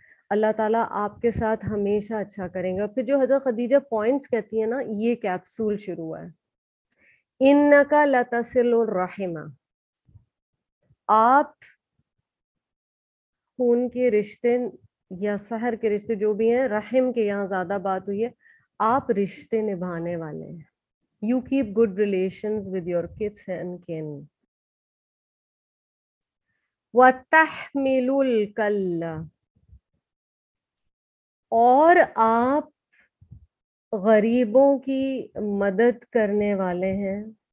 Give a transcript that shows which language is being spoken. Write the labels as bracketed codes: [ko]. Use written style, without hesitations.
[ur] اللہ تعالیٰ آپ کے ساتھ ہمیشہ اچھا کریں گا. پھر جو حضرت خدیجہ پوائنٹس کہتی ہیں نا, یہ کیپسول شروع ہوا ہے. [ar] انک لتصل الرحم, [ur] آپ خون کے رشتے یا سحر کے رشتے جو بھی ہیں, رحم کے یہاں زیادہ بات ہوئی ہے, آپ رشتے نبھانے والے ہیں. [en] You keep good relations with your kids and kin. [ar] وَتَحْمِلُ الْكَلَّ, [ur] اور آپ غریبوں کی مدد کرنے والے ہیں.